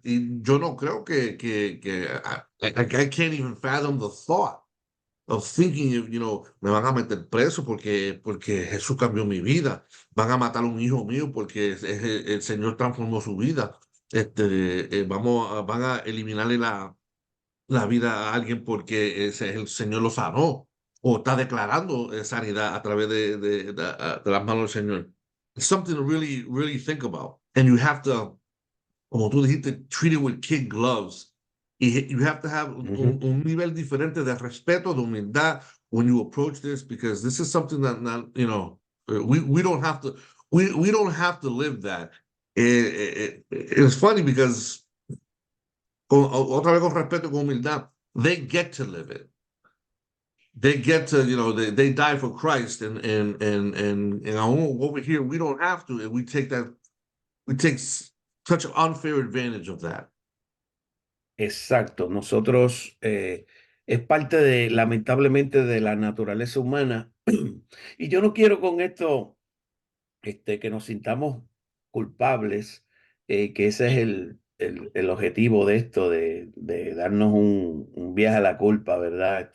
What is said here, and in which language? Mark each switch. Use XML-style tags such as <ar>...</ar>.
<es>Y yo no creo que</es> <en>I can't even fathom the thought of thinking,</en> <es>me van a meter preso porque Jesús cambió mi vida, van a matar a un hijo mío porque el Señor transformó su vida. Van a eliminarle la vida a alguien porque el Señor lo sanó o está declarando sanidad a través de las manos del Señor.</es> <en>It's something to really, really think about. And you have to,</en> <es>como tú dijiste,</es> <en>treat it with kid gloves. Y you have to have ujú.</en> <es>un nivel diferente de respeto, de humildad</es> <en>when you approach this, because this is something that, not, we don't have to, we don't have to live that. It's funny because</en> <es>otra vez con respeto y con humildad,</es> <en>they get to live it. They get to, they die for Christ, and over here we don't have to, and we take such unfair advantage of that.</en> <es>Exacto. Nosotros es parte de, lamentablemente, de la naturaleza humana. Y yo no quiero con esto que nos sintamos culpables, que ese es el objetivo de esto, de darnos un viaje a la culpa, ¿verdad?</es>